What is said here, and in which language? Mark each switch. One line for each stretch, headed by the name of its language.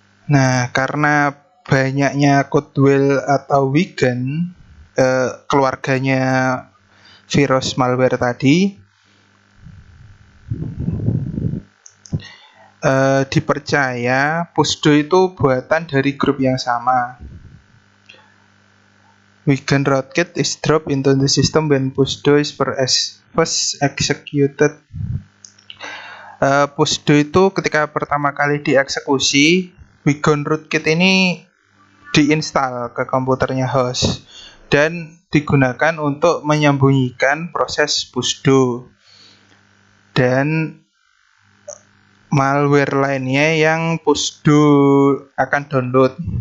Indonesian: Nah, karena banyaknya Codewell atau Wigun, keluarganya virus malware tadi, dipercaya Pusdo itu buatan dari grup yang sama.
English: Wigun rootkit is dropped into the system when Pusdo is first executed.
Indonesian: Pusdo itu ketika pertama kali dieksekusi, Wigun rootkit ini diinstal ke komputernya host dan digunakan untuk menyembunyikan proses Pusdo dan malware lainnya yang Pusdo akan download.